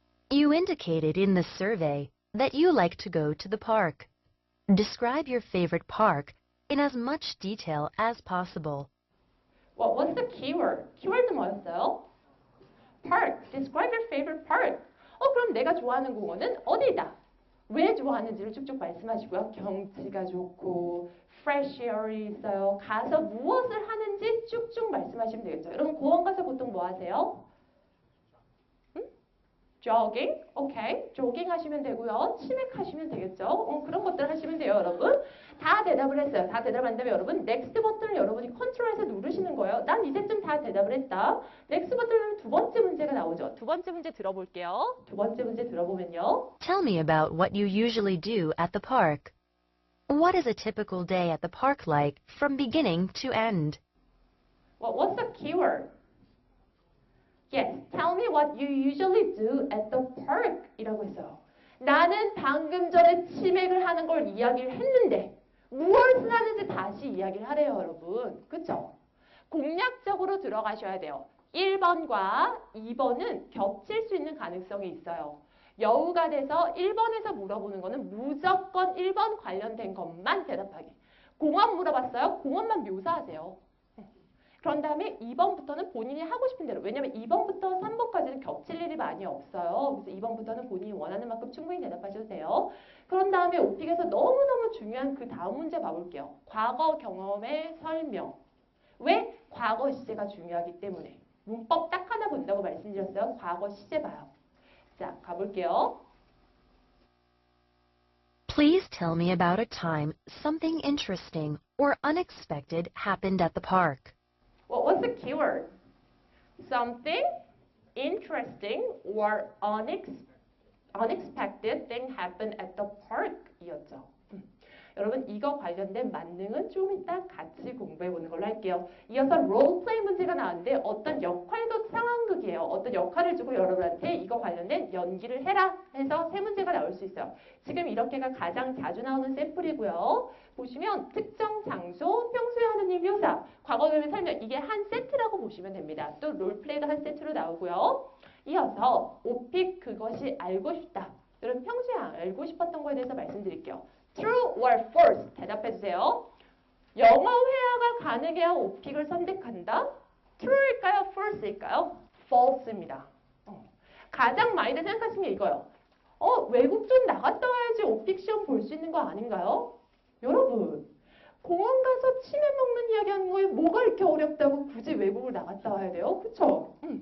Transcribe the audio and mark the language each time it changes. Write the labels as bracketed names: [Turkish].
[English] You indicated in the survey that you like to go to the park. Describe your favorite park in as much detail as possible. What was the keyword? [Korean] 키워드 뭐였어요? [English] Park. Describe your favorite park. [Korean] 그럼 내가 좋아하는 공원은 어디다? 왜 좋아하는지를 쭉쭉 말씀하시고요. 경치가 좋고 [English] fresh air [Korean] 이 있어요. 가서 무엇을 하는지 쭉쭉 말씀하시면 되겠죠. 여러분 공원 가서 보통 뭐 하세요? 조깅, 오케이. 조깅 하시면 되고요. 치맥 하시면 되겠죠. 그런 것들 하시면 돼요, 여러분. 다 대답을 했어요. 다 대답한다면 여러분, 넥스트 버튼을 여러분이 컨트롤해서 누르시는 거예요. 난 이제쯤 다 대답을 했다. 넥스트 버튼은 두 번째 문제가 나오죠. 두 번째 문제 들어볼게요. 두 번째 문제 들어보면요. [English] Tell me about what you usually do at the park. What is a typical day at the park like from beginning to end? What's the keyword? Yes, tell me what you usually do at the park [Korean] 이라고 했어요. 나는 방금 전에 치맥을 하는 걸 이야기를 했는데 무엇을 하는지 다시 이야기를 하래요, 여러분. 그쵸? 공략적으로 들어가셔야 돼요. 1번과 2번은 겹칠 수 있는 가능성이 있어요. 여우가 돼서 1번에서 물어보는 거는 무조건 1번 관련된 것만 대답하기. 공원 물어봤어요? 공원만 묘사하세요. 그런 다음에 2번부터는 본인이 하고 싶은 대로. 왜냐면 2번부터 3번까지는 겹칠 일이 많이 없어요. 그래서 2번부터는 본인이 원하는 만큼 충분히 대답하셔도 돼요. 그런 다음에 오픽에서 너무너무 중요한 그 다음 문제 봐볼게요. 과거 경험의 설명. 왜? 과거 시제가 중요하기 때문에. 문법 딱 하나 본다고 말씀드렸어요. 과거 시제 봐요. 자, 가볼게요. [English] Please tell me about a time something interesting or unexpected happened at the park. What's the keyword? Something interesting or unexpected thing happened at the park [Korean] 이었죠. 여러분 이거 관련된 만능은 좀 이따 같이 공부해보는 걸로 할게요. 이어서 롤플레이 문제가 나왔는데 어떤 역할극 상황극이에요. 어떤 역할을 주고 여러분한테 이거 관련된 연기를 해라 해서 세 문제가 나올 수 있어요. 지금 이렇게가 가장 자주 나오는 샘플이고요. 보시면 특정 장소, 평소에 하는 일 묘사, 과거형의 설명 이게 한 세트라고 보시면 됩니다. 또 롤플레이가 한 세트로 나오고요. 이어서 오픽 그것이 알고 싶다. 여러분 평소에 알고 싶었던 거에 대해서 말씀드릴게요. [English] True or false 대답해주세요. [Korean] 영어 회화가 가능해야 오픽을 선택한다? True일까요? False일까요? False입니다. 가장 많이들 생각하시는 게 이거예요. 외국 좀 나갔다 와야지 오픽 시험 볼 수 있는 거 아닌가요? 여러분, 공원 가서 치맥 먹는 이야기 하는 거에 뭐가 이렇게 어렵다고 굳이 외국을 나갔다 와야 돼요? 그쵸?